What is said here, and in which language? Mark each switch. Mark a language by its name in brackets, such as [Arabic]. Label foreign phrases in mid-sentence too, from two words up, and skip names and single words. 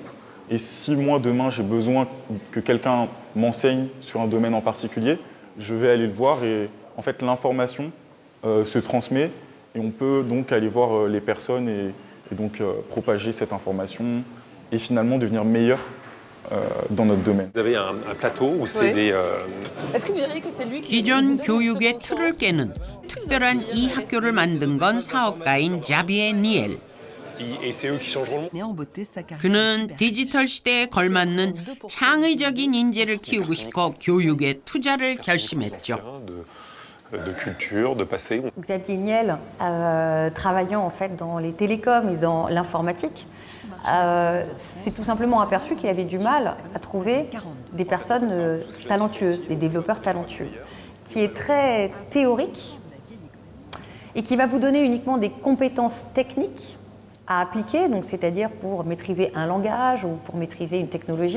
[French] Et si moi, demain, j'ai besoin que quelqu'un m'enseigne sur un domaine en particulier, je vais aller le voir et en fait l'information se transmet et on peut donc aller voir les personnes et donc propager cette information et finalement devenir meilleur dans notre domaine. Vous avez un plateau où c'est des... Est-ce que vous diriez que c'est lui qui... [Korean] 기존 교육의 틀을 깨는 특별한 이 학교를 만든 건 사업가인 자비에 니엘. [French] Et c'est eux qui changeront le monde. [Korean] 그는 디지털 시대에 걸맞는 창의적인 인재를 키우고 싶어 교육에 투자를 결심했죠. [French] De culture, de passé. Xavier Niel, travaillant en fait dans les télécoms et dans l'informatique, s'est tout simplement aperçu qu'il avait du mal à trouver des personnes talentueuses, des développeurs talentueux, qui est très théorique et qui va vous donner uniquement des compétences techniques à appliquer, donc c'est-à-dire pour maîtriser un langage ou pour maîtriser une technologie.